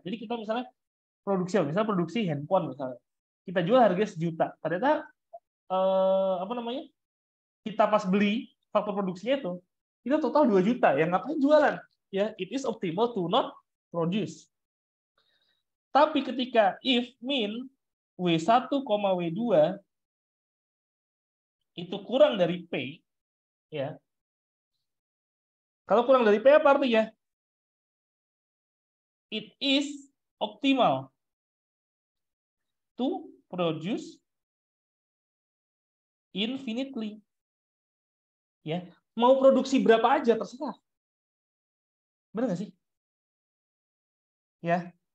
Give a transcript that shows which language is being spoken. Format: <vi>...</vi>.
<id>Jadi kita misalnya produksi handphone misalnya, kita jual harga 1 juta, ternyata apa namanya, kita pas beli faktor produksinya itu kita total 2 juta, ya ngapain jualan?</id> <en>Ya, it is optimal to not produce.</en> <id>Tapi ketika if min W1, W2 itu kurang dari P, ya. Kalau kurang dari P apa artinya?</id> <en>It is optimal to produce infinitely.</en> <id>Ya, mau produksi berapa aja terserah. Benar nggak sih? Ya.</id>